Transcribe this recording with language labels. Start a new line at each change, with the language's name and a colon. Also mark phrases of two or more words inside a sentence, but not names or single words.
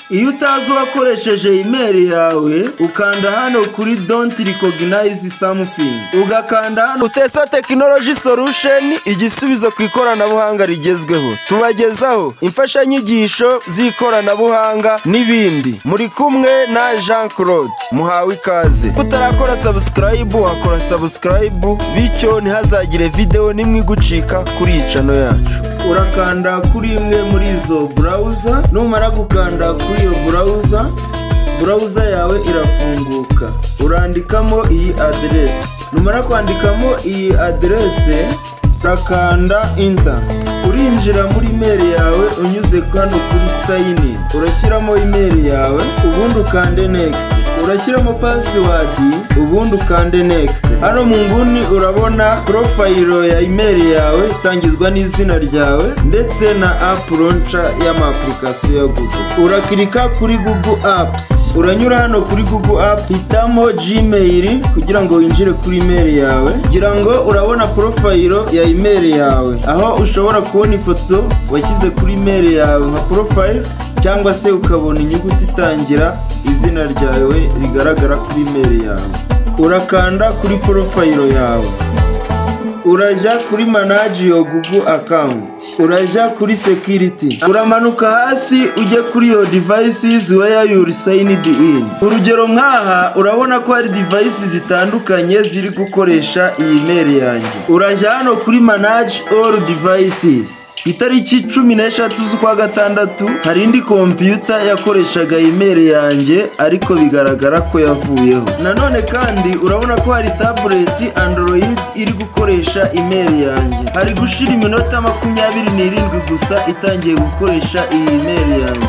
Kinyarwanda: Iyo utazi wakoresheje email yawe ukanda hano kuri
English: don't recognize something,
Kinyarwanda: ugakanda hano Utesa Technology Solution, igisubizo ku ikoranabuhanga rigezweho. Tubagezaho imfashanyigisho z'ikoranabuhanga n'ibindi. Muri kumwe na Jean Claude, muhawe ikaze. Utarakora subscribe wakora subscribe, bityo ntihazagire video nimwe gucika kuri channel yacu. Urakanda kuri imwe muri izo browser, numara gukanda kuri iyo browser yawe irafunguka. Urandikamo iyi address, numara kwandikamo iyi address urakanda enter. Urinjira muri email yawe unyuze hano kuri
English: sign in,
Kinyarwanda: urashyiramo email yawe ubundi ukande next, urashyiramo password ubundi ukande next. Hano mu nguni urabona profile ya email yawe itangizwa n'izina ryawe ndetse na
English: app launcher
Kinyarwanda: y'ama application ya Google. Urakirika kuri Google Apps, uranyura hano kuri Google App, hitamo Gmail kugira ngo winjire kuri email yawe. Kugira ngo urabona profile ya email yawe, aho ushobora kubona ifoto washyize kuri email yawe nka profile, cyangwa se ukabona inyuguti itangira izina ryawe rigaragara kuri email yawe. Urakanda kuri profile yawe, uraja kuri
English: manage your Google account,
Kinyarwanda: uraja kuri security, uramanuka hasi ujye kuri
English: your devices where you signed in.
Kinyarwanda: Urugero nkaha urabona ko hari devices zitandukanye ziri gukoresha iyi email yanjye. Uraja hano kuri
English: manage all devices.
Kinyarwanda: Itariki 13 z'ukwa gatandatu hari indi computer yakoreshaga email yanjye ariko bigaragara ko yavuyeho. Nanone kandi urabona ko hari tablet Android iri gukoresha email yanjye. Hari gushira iminota 27 gusa itangiye gukoresha iyi email yanjye.